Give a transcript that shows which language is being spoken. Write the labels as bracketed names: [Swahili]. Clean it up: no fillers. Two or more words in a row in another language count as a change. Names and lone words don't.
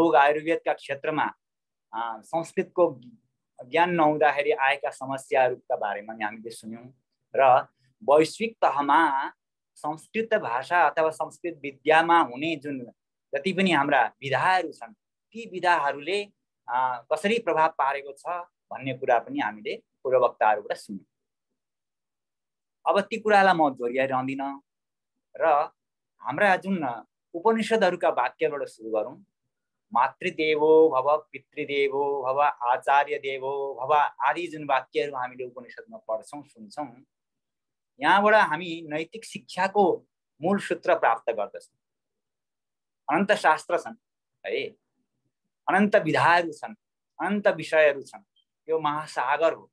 [Nepali] योग आयुर्वेदका क्षेत्रमा संस्कृतको ज्ञान नहुँदाखेरि आएका समस्याहरूका बारेमा हामीले सुन्यौँ र वैश्विक तहमा संस्कृत भाषा अथवा संस्कृत विद्यामा हुने जुन जति पनि हाम्रा विधाहरू छन् ती विधाहरूले कसरी प्रभाव पारेको छ भन्ने कुरा पनि हामीले पूर्व वक्ताहरूबाट सुन्यौँ। अब ती कुरालाई म दोहोऱ्याइरहँदिनँ र हाम्रा जुन उपनिषदहरूका वाक्यबाट सुरु गरौँ। [Sanskrit] मातृदेवो भव, पितृदेवो भव, आचार्य देवो भव [Nepali] आदि जुन वाक्यहरू हामीले उपनिषदमा पढ्छौँ, सुन्छौँ, यहाँबाट हामी नैतिक शिक्षाको मूल सूत्र प्राप्त गर्दछौँ। अनन्त शास्त्र छन् है, अनन्त विधाहरू छन्, अनन्त विषयहरू छन्, यो महासागर हो।